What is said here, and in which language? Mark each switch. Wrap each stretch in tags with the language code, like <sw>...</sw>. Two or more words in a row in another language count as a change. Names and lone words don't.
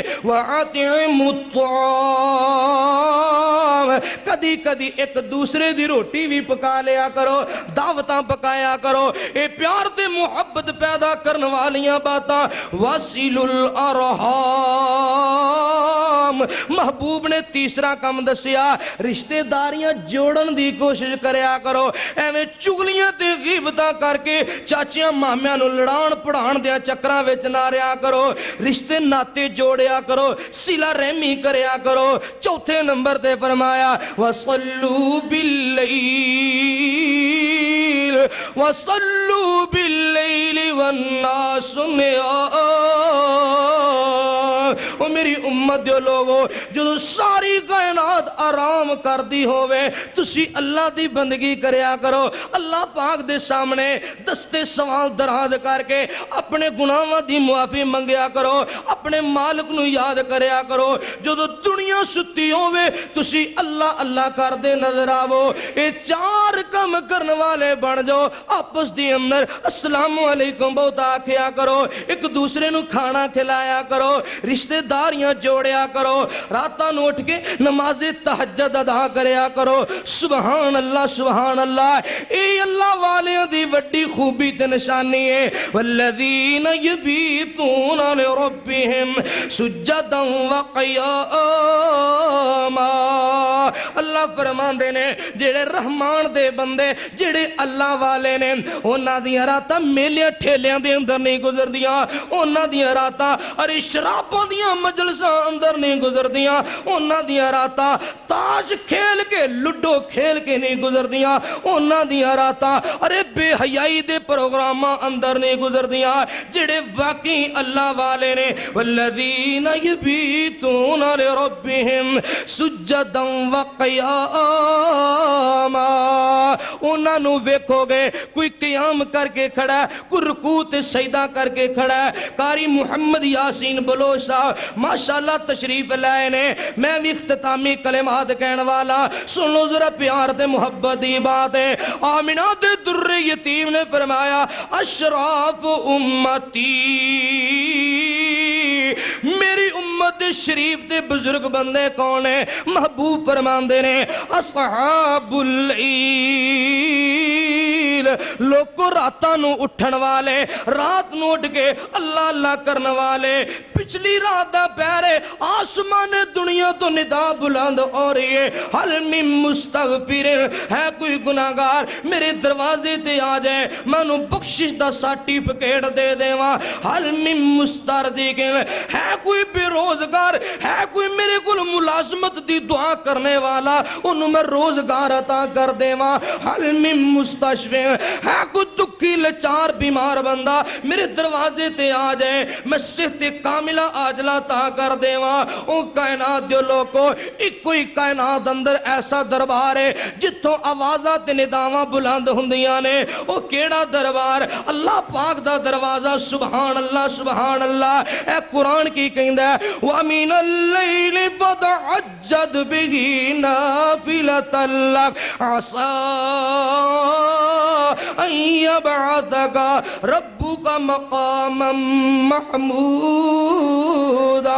<ar>وَعَطِعِمُ الطَّعَامِ،</ar> <pa>کدی کدی ایک دوسرے دی روٹی بھی پکا لیا کرو، دعوتاں پکایا کرو، اے پیار دے محبت پیدا کرنے والیاں باتاں۔</pa> <ar>وَصِلُ الْأَرْحَامِ،</ar> <pa>محبوب نے تیسرا کم دسیا، رشتہ داریاں جوڑن دی کوشش کریا کرو، ایویں چگلیاں تے غیبتاں کر کے چاچیاں مامیاں نو لڑان پڑھان دیا چکراں وچ نہ رہیا کرو، رشتے ناتے جوڑیا کرو، صلہ رحمی کریا کرو۔ چوتھے نمبر تے فرمایا</pa> <ar>وَصَلُّوا بِاللَّيْلِ وَصَلُّوا بِاللَّيْلِ وَالنَّاسُ نِيَامٌ۔</ar> <pa>او میری امت جو لوگو، جو ساری کائنات آرام کر دی ہوئے، تسی اللہ دی بندگی کریا کرو، اللہ پاک دے سامنے دستے سوال دراز کر کے اپنے گناہاں دی معافی منگیا کرو، اپنے مالک نو یاد کریا کرو۔ جو دنیا ستی ہوئے تسی اللہ اللہ کر دے نظر آو، اے چار کم کرنے والے بن جاؤ۔ آپس دی اندر</pa> <ar>السلام علیکم</ar> <pa>بہت آکھیا کرو، ایک دوسرے نو کھانا کھلایا کرو، رشتہ داریاں جوڑیا کرو، راتاں نو اٹھ کے نماز تہجد ادا کریا کرو۔</pa> <ar>سبحان اللہ سبحان اللہ،</ar> <pa>اے اللہ والیاں دی وڈی خوبی تے نشانی ہے۔</pa> <ar>والذین یبیتون لربہم سجدا وقیاما،</ar> <pa>اللہ فرماندے نے جڑے رحمان دے بندے، جڑے اللہ والے نے، انہاں دیاں راتاں میلیاں ٹھیلیاں دے اندر نہیں گزردیاں، انہاں دیاں راتاں ارے شراباں دیاں مجلساں اندر نہیں گزردیاں، انہاں دیاں راتاں تاش کھیل کے لڈو کھیل کے نہیں گزردیاں، انہاں دیاں راتاں ارے بے حیائی دے پروگراماں اندر نہیں گزردیاں، جڑے واقعی اللہ والے نے۔ والذین یبیتون لربہم سجدا وقیاما، انہاں نو ویکھو گے کوئی قیام کر کے کھڑا ہے، کوئی رکوع تے سجدہ کر کے کھڑا ہے۔ قاری محمد یاسین بلوچ صاحب ماشاءاللہ تشریف لائے نے، میں بھی اختتامی کلمات کہنے والا، سنو ذرا پیار تے محبت دی بات ہے۔ آمنہ دے در یتیم نے فرمایا</pa> <ar>اشراف امتی،</ar> <pa>میری امت شریف دے بزرگ بندے کون ہیں؟ محبوب فرماندے نے</pa> <ar>اصحاب اللیل،</ar> <pa>لوگوں راتاں نو اٹھن والے، رات نو اٹھ کے اللہ اللہ کرنے والے۔ پچھلی رات دا پہرے آسمان دنیا تو ندا بلند ہو رہی ہے،</pa> <ar>حل من مستغفر،</ar> <pa>ہے کوئی گناہگار میرے دروازے تے آ جائے، میں نو بخشش دا سرٹیفکیٹ دے دیواں۔</pa> <ar>حل من مسترزق،</ar> <pa>ہے کوئی بے روزگار، ہے کوئی میرے کل ملازمت دی دعا کرنے والا، انہوں میں روزگار عطا کر دیواں۔</pa> <ar>حل من مستشفی،</ar> <pa>ہے کوئی دکھی لچار بیمار بندہ میرے دروازے تے آ جائے، میں صحت کاملہ عاجلہ عطا کر دیواں۔ او کائنات جو لوگو، ایک کوئی کائنات اندر ایسا دربار ہے جتوں آوازاں تے نداواں بلند ہوندیاں نے، او کیڑا دربار؟ اللہ پاک دا دروازہ۔</pa> <ar>سبحان اللہ سبحان اللہ،</ar> <pa>اے قرآن کی کہندہ ہے</pa> <ar>وَمِنَ اللَّيْلِ فَتَعَجَّدْ بِهِ نَافِلَةً لَكَ عَسَىٰ ان یبعثک ربک مقاما محمودا۔</ar>